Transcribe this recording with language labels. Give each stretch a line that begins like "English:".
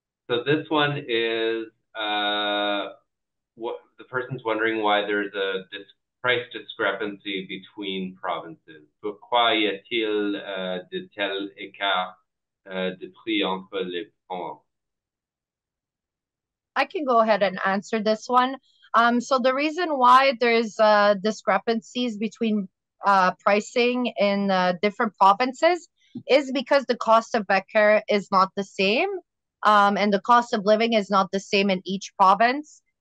English: So this one is, what the person's wondering why there's a price discrepancy between provinces.
French: Pourquoi y a-t-il de tels écarts de prix entre les provinces?
English: I can go ahead and answer this one. So the reason why there's discrepancies between pricing in different provinces is because the cost of vet care is not the same, and the cost of living is not the same in each province.